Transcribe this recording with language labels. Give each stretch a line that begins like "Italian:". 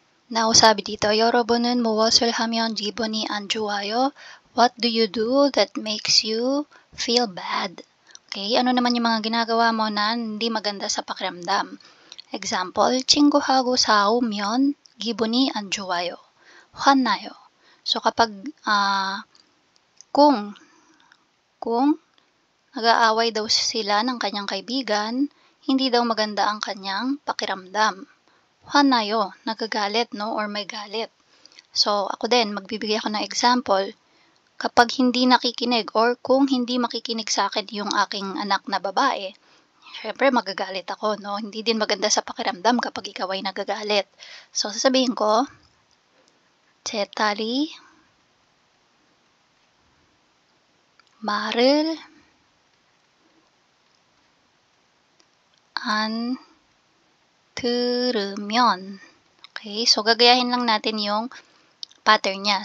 Korean: Now,
Filipino: sabi dito,
Korean: 여러분은 무엇을 하면 기분이 안 좋아요?
English: What do you do that makes you feel bad?
Filipino: Okay, ano naman yung mga ginagawa mo na hindi maganda sa pakiramdam?
Korean: Example, 친구하고 싸우면 기분이 안 좋아요. 화나요.
Filipino: So, kapag, kung nag-aaway daw sila ng kanyang kaibigan, hindi daw maganda ang kanyang pakiramdam.
Korean: 화나요,
Filipino: nagagalit, no? Or may galit. So, ako din, magbibigay ako ng example. Kapag hindi nakikinig or kung hindi makikinig sa akin yung aking anak na babae, syempre magagalit ako, no? Hindi din maganda sa pakiramdam kapag ikaw ay nagagalit.
Korean: So,
Filipino: sasabihin ko,
Korean: 제 딸이 말을 안 들으면.
Filipino: Okay, so gagayahin lang natin yung pattern niya.